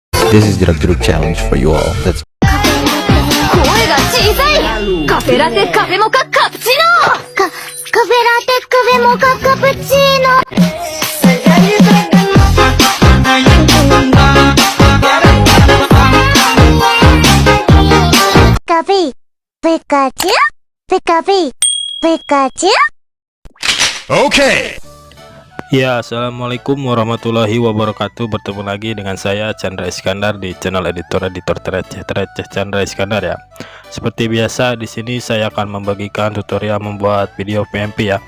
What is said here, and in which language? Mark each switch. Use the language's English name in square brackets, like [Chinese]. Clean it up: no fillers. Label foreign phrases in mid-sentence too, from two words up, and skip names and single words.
[English] This is Jeruk challenge for you all. Let's [Japanese] 声が小さい。カフェラテカフェモカカプチーノ。カフェラテカフェモカカプチーノ。ピカピピカチュピカピピカチュ。 [Indonesian] Oke. [Arabic] Ya, السلام عليكم ورحمة الله وبركاته. [Indonesian] Bertemu lagi dengan saya Chandra Iskandar di channel editor Tereceh Chandra Iskandar ya. Seperti biasa di sini saya akan membagikan tutorial membuat video PMP ya.